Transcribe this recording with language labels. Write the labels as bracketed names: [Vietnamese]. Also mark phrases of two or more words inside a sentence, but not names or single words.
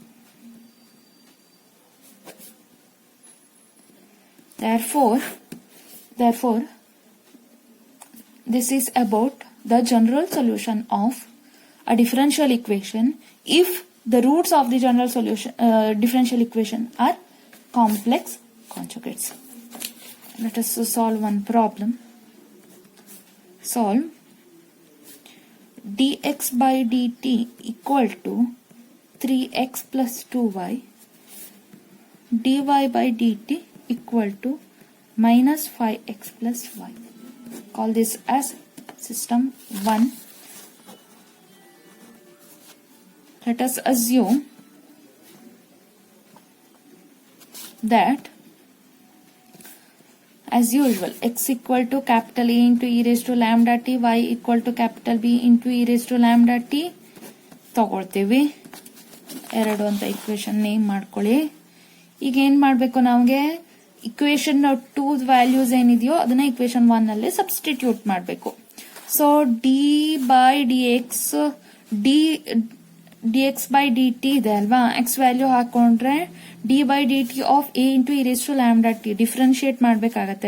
[English] Therefore, this is about the general solution of a differential equation if the roots of the general solution differential equation are complex conjugates. Let us solve one problem. Solve dx by dt equal to 3x plus 2y, dy by dt equal to minus 5x plus y. Call this as system 1. Let us assume that as usual x equal to capital A into e raised to lambda t, y equal to capital B into e raised to lambda t ತಗೊಳ್ತೀವಿ. [Kannada] ಎರಡು ಅಂತ [English] equation name [Kannada] ಮಾಡ್ಕೊಳ್ಳಿ. ಈಗ ಏನ್ ಮಾಡ್ಬೇಕು ನಮ್ಗೆ [English] equation 2 values [Kannada] ಏನಿದೆಯೋ ಅದನ್ನ ಇಕ್ವೇಶನ್ 1 ನಲ್ಲಿ ಸಬ್ಸ್ಟಿಟ್ಯೂಟ್ ಮಾಡಬೇಕು. [English] so d by dx dx by dt [Kannada] ಇದೆ ಅಲ್ವಾ, [English] x value ಹಾಕೊಂಡ್ರೆ d by d t of A into e raise to lambda t differentiate ಮಾಡ್ಬೇಕಾಗತ್ತೆ.